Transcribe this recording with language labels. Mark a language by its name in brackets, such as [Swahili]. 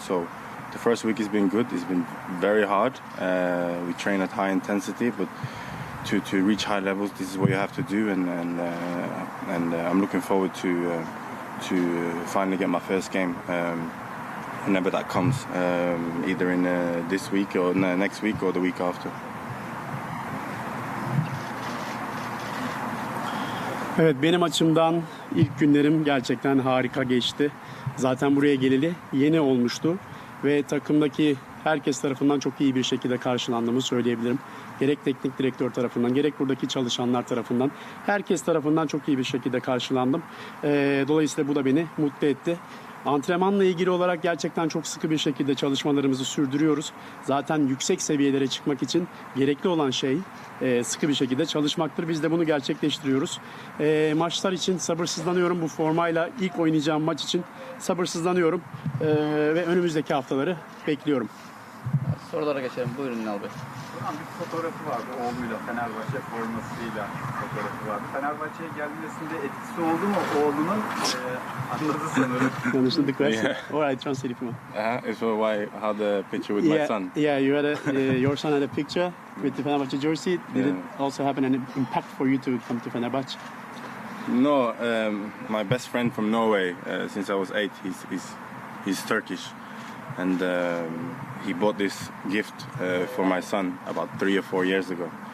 [English] So the first week has been good. It's been very hard. We train at high intensity, but to reach high levels, this is what you have to do. And I'm looking forward to finally get my first game. Whenever that comes, either in this week or next week or the week after. [Turkish] Evet, benim açımdan ilk günlerim gerçekten harika geçti. Zaten buraya geleli yeni olmuştu ve takımdaki herkes tarafından çok iyi bir şekilde karşılandığımı söyleyebilirim. Gerek teknik direktör tarafından, gerek buradaki çalışanlar tarafından, herkes tarafından çok iyi bir şekilde karşılandım. Dolayısıyla bu da beni mutlu etti. Antrenmanla ilgili olarak gerçekten çok sıkı bir şekilde çalışmalarımızı sürdürüyoruz. Zaten yüksek seviyelere çıkmak için gerekli olan şey sıkı bir şekilde çalışmaktır. Biz de bunu gerçekleştiriyoruz. Maçlar için sabırsızlanıyorum. Bu formayla ilk oynayacağım maç için sabırsızlanıyorum. Ve önümüzdeki haftaları bekliyorum. Sorulara geçelim. Buyurun Ünal Bey. Bir fotoğrafı vardı oğluyla, Fenerbahçe formasıyla fotoğrafı vardı. Fenerbahçe'ye gelmesinde etkisi oldu mu oğlunun? Anladı sanırım. [English] You understood the question? Yeah. All right, translate if you want. It's why I had a picture with my son. Yeah, you had your son had a picture with the Fenerbahçe jersey. Did it also happen an impact for you to come to Fenerbahçe? No, my best friend from Norway, since I was 8, he's Turkish, and he bought this gift for my son about 3 or 4 years ago.